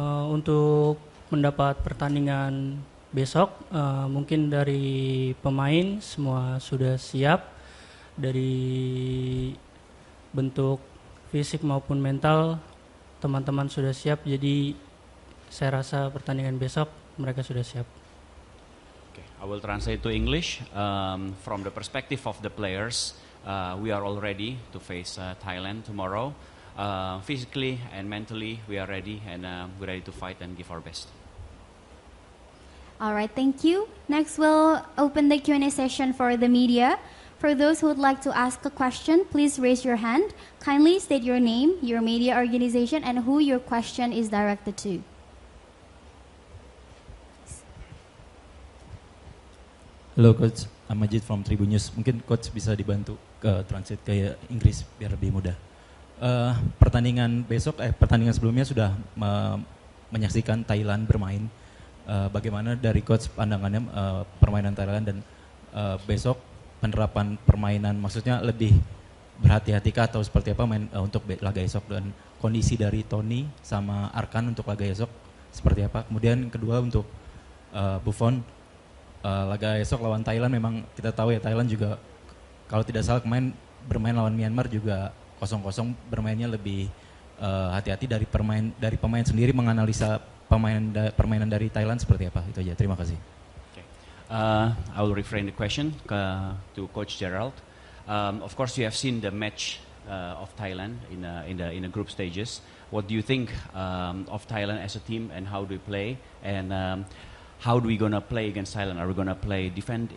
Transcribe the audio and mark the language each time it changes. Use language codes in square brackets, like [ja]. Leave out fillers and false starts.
[id] Untuk mendapat pertandingan besok, mungkin dari pemain semua sudah siap dari bentuk fisik maupun mental, teman-teman sudah siap, jadi saya rasa pertandingan besok mereka sudah siap. [en] Okay, I will translate to English. From the perspective of the players, we are all ready to face Thailand tomorrow. Physically and mentally, we are ready and we're ready to fight and give our best. All right, thank you. Next, we'll open the Q&A session for the media. For those who would like to ask a question, please raise your hand. Kindly state your name, your media organization, and who your question is directed to. Halo Coach, I'm Majid from Tribun News. [id] Mungkin Coach bisa dibantu ke translate ke Inggris biar lebih mudah. Pertandingan sebelumnya sudah menyaksikan Thailand bermain. Bagaimana dari Coach pandangannya permainan Thailand dan besok penerapan permainan, maksudnya lebih berhati-hati atau seperti apa untuk laga esok, dan kondisi dari Tony sama Arkan untuk laga esok seperti apa. Kemudian kedua untuk Buffon, laga esok lawan Thailand memang kita tahu ya, Thailand juga kalau tidak salah bermain lawan Myanmar juga 0-0, bermainnya lebih hati-hati dari pemain sendiri, menganalisa permainan dari Thailand seperti apa. Itu aja, terima kasih. [en] Okay. I will reframe the question to Coach Gerald. Of course, you have seen the match of Thailand in the group stages. What do you think of Thailand as a team, and how do we play? And how do we gonna play against Thailand? Are we gonna defend?